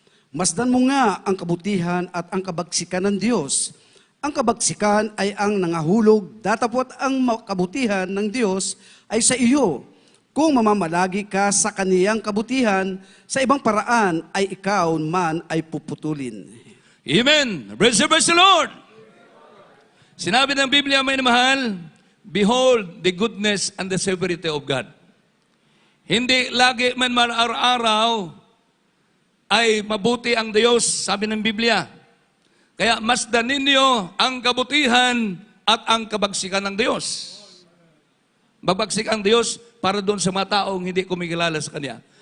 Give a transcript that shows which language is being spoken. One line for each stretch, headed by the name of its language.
Filipino: Masdan mo nga ang kabutihan at ang kabagsikan ng Diyos. Ang kabagsikan ay ang nangahulog, datapot ang kabutihan ng Diyos ay sa iyo. Kung mamamalagi ka sa kaniyang kabutihan, sa ibang paraan ay ikaw man ay puputulin.
English: Amen. Praise the Lord.
Filipino: Sinabi ng Biblia, may mahal,
English: behold the goodness and the severity of God.
Filipino: Hindi lagi man araw-araw ay mabuti ang Diyos, sabi ng Biblia. Kaya masdan ninyo ang kabutihan at ang kabagsikan ng Diyos. Mabagsik ang Diyos para doon sa mga taong hindi kumikilala sa Kanya.